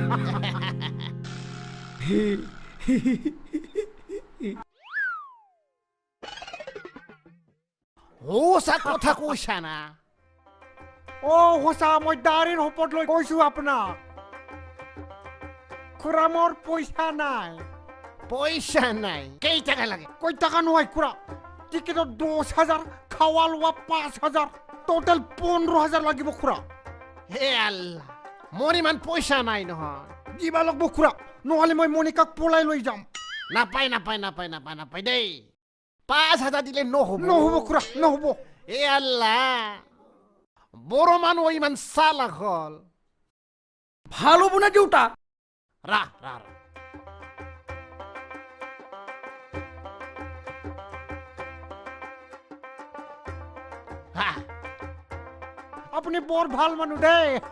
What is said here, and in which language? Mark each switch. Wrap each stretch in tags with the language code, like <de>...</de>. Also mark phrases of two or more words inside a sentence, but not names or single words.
<as>হোসা কথা কৈছা না ও হোসা মই দাৰিৰ হপত লৈ কৈছো আপোনাক খুৰা মোৰ পইচা নাই কেই টাকা লাগে কই টাকা নহয় খুৰা টিকেটত 10,000 খাওয়া লোৱা 5,000 টোটাল 15,000 লাগিব খুৰা হে আল্লাহ মোৰ ইমান পইচা নাই নহয় দিবা লাগিব খুৰা নহলে মই মনিকাক পলাই লৈ যাম নাপাই দেই 5,000 দিলে নহব খুৰা নহব এ আল্লাহ বড় মানুহ ইমান চালাক হল ভালো বুনা দেউতা রা আপুনি বৰ ভাল মানুহ দেই</as>